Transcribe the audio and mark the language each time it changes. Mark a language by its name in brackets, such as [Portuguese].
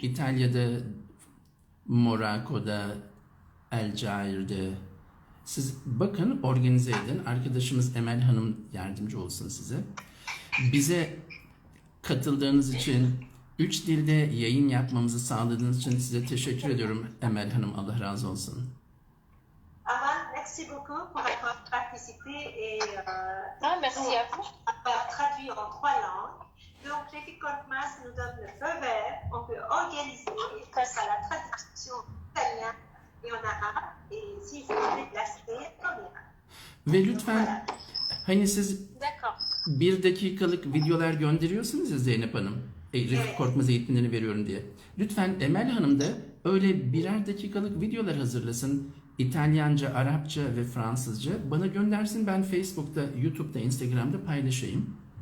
[Turkish] İtalya'da, Monaco'da, El Cair'de. Siz bakın, organize edin. Arkadaşımız Emel Hanım yardımcı olsun size. Bize katıldığınız için, 3 dilde yayın yapmamızı sağladığınız için size teşekkür ediyorum Emel Hanım. Allah razı olsun. [French] Amal, merci beaucoup pour avoir participé et Merci à vous. traduit en 3 langues. Donc, Refik Korkmaz nous donne le feu vert. On peut organiser comme ça la traduction italien et en arabe. Et si vous vous déplacez, on ira. [Turkish] Ve lütfen hani siz [French] D'accord. [Turkish] 1 dakikalık videolar gönderiyorsunuz ya Zeynep Hanım. Refik Korkmaz eğitimlerini veriyorum diye. Lütfen Emel Hanım da öyle 1'er dakikalık videolar hazırlasın. İtalyanca, Arapça ve Fransızca. Bana göndersin, ben Facebook'ta, YouTube'da, Instagram'da paylaşayım.